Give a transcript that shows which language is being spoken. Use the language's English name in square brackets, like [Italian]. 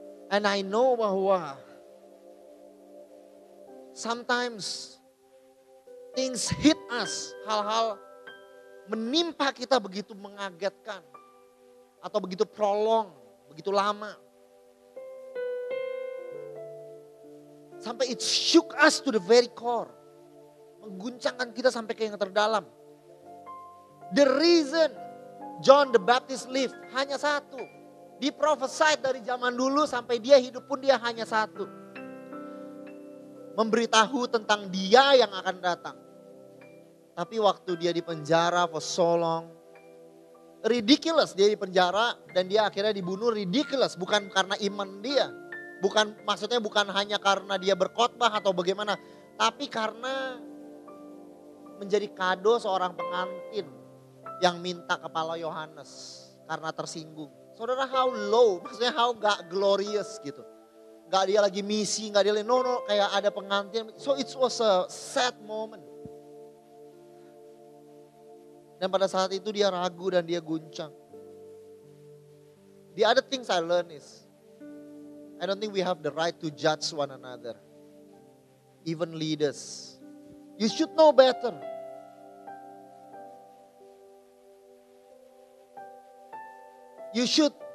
[English] And I know [Indonesian] bahwa [English] sometimes things hit us, [Indonesian] hal-hal menimpa kita begitu mengagetkan atau begitu prolong, begitu lama. [English] Sampai it shook us to the very core. [Indonesian] Mengguncangkan kita sampai ke yang terdalam. [English] The reason John the Baptist lived [Indonesian] hanya satu. Diprophesied dari zaman dulu sampai dia hidup pun dia hanya satu. Memberitahu tentang dia yang akan datang. Tapi waktu dia di penjara [English] for so long. [Indonesian] Ridiculous dia di penjara dan dia akhirnya dibunuh ridiculous. Bukan karena iman dia. Maksudnya bukan hanya karena dia berkhotbah atau bagaimana, tapi karena menjadi kado seorang pengantin yang minta kepala Yohanes karena tersinggung. Saudara, [English] how low, [Indonesian] maksudnya how gak glorious gitu. Gak dia lagi misi, gak dia lagi, no, kayak ada pengantin. [English] So it was a sad moment. [Indonesian] Dan pada saat itu dia ragu dan dia guncang. [English] The other things I learned is, I don't think we have the right to judge one another. Even leaders. You should know better. You should.